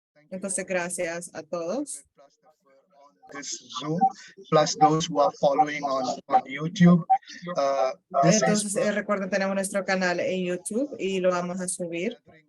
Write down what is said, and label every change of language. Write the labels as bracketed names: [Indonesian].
[Spanish] Entonces, gracias a todos. [English] This Zoom, plus those who are following on YouTube. [Spanish] Entonces, recuerden, tenemos nuestro canal en YouTube y lo vamos a subir.